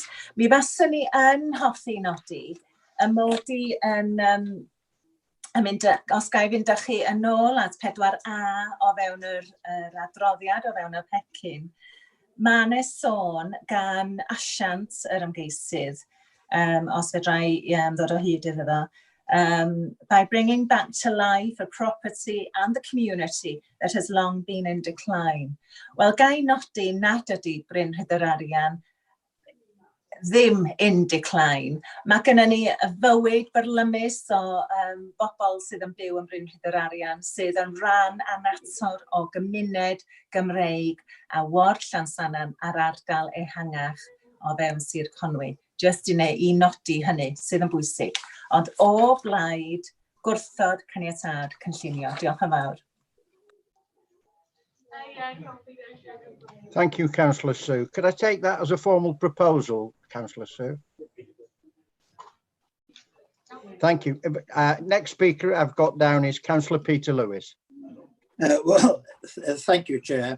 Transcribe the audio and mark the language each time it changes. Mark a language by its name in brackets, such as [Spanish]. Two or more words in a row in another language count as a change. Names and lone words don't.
[Welsh] Mi faswn ni yn hoffi nodi y mod i yn mynd, os gai fynd â chi yn ôl at 4A o fewn yr adroddiad, o fewn y pecyn, mae yna sôn gan asiant yr ymgeisydd, os fedrai ddod o hyd iddo fo, [English] by bringing back to life a property and the community that has long been in decline. [Welsh] Wel, gai nodi nad ydy Bryn Rhydder Arian ddim [English] in decline. [Welsh] Mae gennym ni y fywyd byrlymus o bobl sydd yn byw yn Bryn Rhydder Arian, sydd yn rhan anator o gymuned Gymreig a ward Llansannan a'r ardal ehangach o fewn Sir Conwy. Just i nodi hynny sydd yn bwysig. Ond o blaid gwrthod caniatâd cynllunio. Diolch yn fawr. [English] Thank you, Councillor Sue. Could I take that as a formal proposal, Councillor Sue? Thank you. Next speaker I've got down is Councillor Peter Lewis. Well, thank you, Chair.